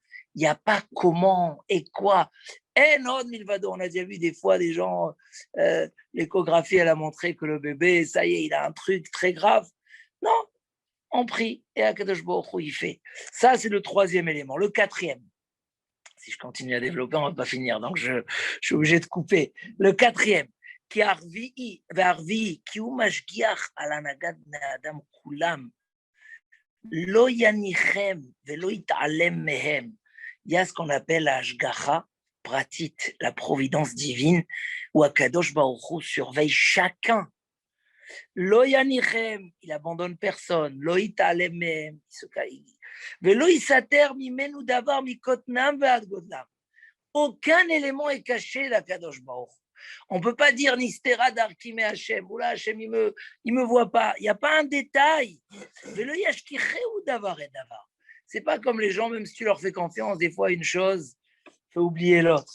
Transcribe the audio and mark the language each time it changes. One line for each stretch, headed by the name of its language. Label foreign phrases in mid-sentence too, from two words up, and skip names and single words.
French: Il n'y a pas comment et quoi. Et non, Milvado, on a déjà vu des fois des gens, l'échographie, elle a montré que le bébé, ça y est, il a un truc très grave. Non, on prie et Akadosh Baruch Hu, il fait. Ça, c'est le troisième élément. Le quatrième, Si je continue à développer, on ne va pas finir. Donc, je suis obligé de couper. Le quatrième.
Hebrew: כי והרביעי, כי הוא משגיח על הנהגת בני האדם כולם, לא יניחם ולא יתעלם מהם.
French: Il y a ce qu'on appelle la
Hebrew: השגחה פרטית,
French: la providence divine, où Akadosh Baruch Hu surveille chacun.
Hebrew: לא יניחם,
French: il abandonne personne,
Hebrew: לא יתעלם מהם, ולא יסתר ממנו דבר מקוטנם ועד גודלם.
French: Aucun élément est caché d'Akadosh Baruch Hu. On ne peut pas dire
Hebrew: נסתרה דרכי השם,
French: ou là Hashem il me voit pas. Il n'y a pas un détail. C'est pas comme les gens, même si tu leur fais confiance, des fois une chose, faut oublier l'autre.